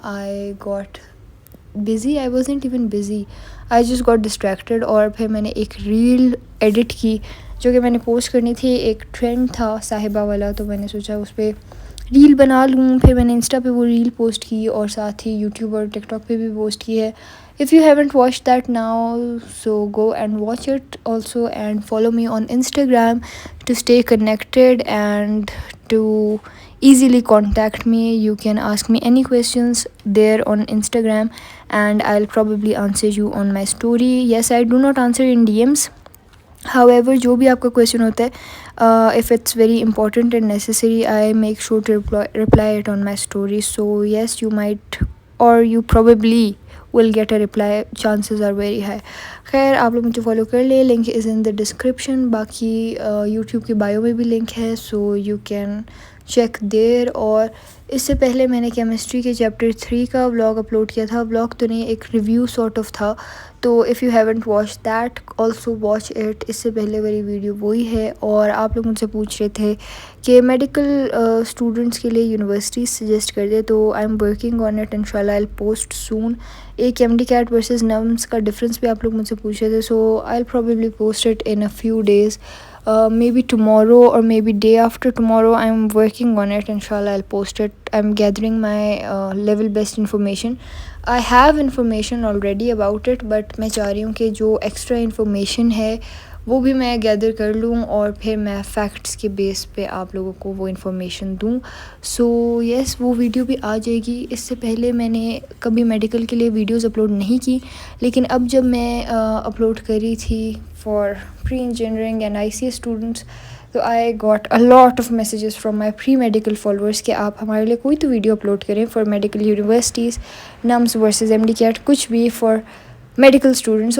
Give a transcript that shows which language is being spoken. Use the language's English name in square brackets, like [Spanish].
[English] I got busy, I wasn't even busy, I just got distracted. [Urdu] اور پھر میں نے ایک ریل ایڈٹ کی جو کہ میں نے پوسٹ کرنی تھی. ایک ٹرینڈ تھا صاحبہ والا، تو میں نے سوچا اس پہ ریل بنا لوں. پھر میں نے انسٹا پہ وہ ریل پوسٹ کی اور ساتھ ہی یوٹیوب اور ٹک ٹاک پہ بھی پوسٹ کی ہے. [English] If you haven't watched that now, so go and watch it also and follow me on Instagram to stay connected and to easily contact me. You can ask me any questions there on Instagram and I'll probably answer you on my story. Yes, I do not answer in DMs. However, [Urdu] جو بھی آپ کا question ہوتا ہے [English] if it's very important and necessary, I make sure to reply it on my story. So yes, you might or you probably will get a reply, chances are very high. [Urdu] خیر آپ لوگ مجھے follow کر لیں, [English] Link is in the description. [Urdu] باقی YouTube کی bio میں بھی لنک ہے, [English] So you can check there. [Urdu] اور اس سے پہلے میں نے کیمسٹری کے چیپٹر 3 کا ولاگ اپلوڈ کیا تھا. ولاگ تو نہیں, ایک ریویو سارٹ آف تھا, تو [English] If you haven't watch that also watch it. [Urdu] اس سے پہلے والی ویڈیو وہی ہے. اور آپ لوگ مجھ سے پوچھ رہے تھے کہ میڈیکل اسٹوڈنٹس کے لیے یونیورسٹیز سجیسٹ کر دے, تو [English] I am working on it, [Urdu] ان شاء اللہ [English] I post soon. [Urdu] ایک ایم ڈی کیٹ ورسز نمس کا ڈفرینس بھی آپ لوگ مجھ سے پوچھ رہے تھے, [English] So I probably post it in a few days, maybe tomorrow or maybe day after tomorrow. I'm working on it, inshallah I'll post it. I'm gathering my level best information. I have information already about it, but [Urdu] میں چاہ رہی ہوں کہ جو extra information ہے وہ بھی میں گیدر کر لوں, اور پھر میں فیکٹس کے بیس پہ آپ لوگوں کو وہ انفارمیشن دوں. سو یس, وہ ویڈیو بھی آ جائے گی. اس سے پہلے میں نے کبھی میڈیکل کے لیے ویڈیوز اپلوڈ نہیں کی, لیکن اب جب میں اپلوڈ کری تھی for pre engineering and I C S students, تو [English] I got a lot of messages from my pre medical followers [Urdu] کہ آپ ہمارے لیے کوئی تو ویڈیو اپلوڈ کریں for medical universities, نمس versus M D CAT, کچھ بھی فار میڈیکل اسٹوڈنٹس.